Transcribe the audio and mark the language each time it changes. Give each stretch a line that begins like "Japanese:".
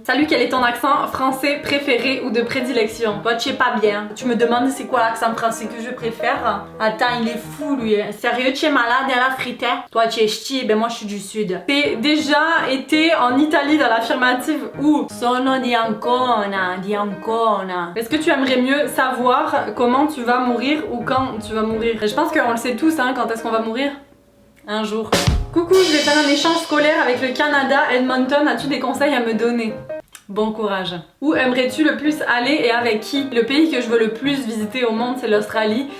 French: Salut, quel est ton accent français préféré ou de prédilection? Toi, tu es pas bien. Tu me demandes c'est quoi l'accent français que je préfère? Attends, il est fou lui. Sérieux, tu es malade à la frite? Toi, tu es ch'ti, ben moi je suis du sud. T'es déjà été en Italie dans l'affirmative où?
Italian: Sono di Ancona, di Ancona.
French: Est-ce que tu aimerais mieux savoir comment tu vas mourir ou quand tu vas mourir? Je pense qu'on le sait tous, hein, quand est-ce qu'on va mourir? Un jour. Coucou, je vais faire un échange scolaire avec le Canada, Edmonton. As-tu des conseils à me donner? Bon courage. Où aimerais-tu le plus aller et avec qui? Le pays que je veux le plus visiter au monde, c'est l'Australie.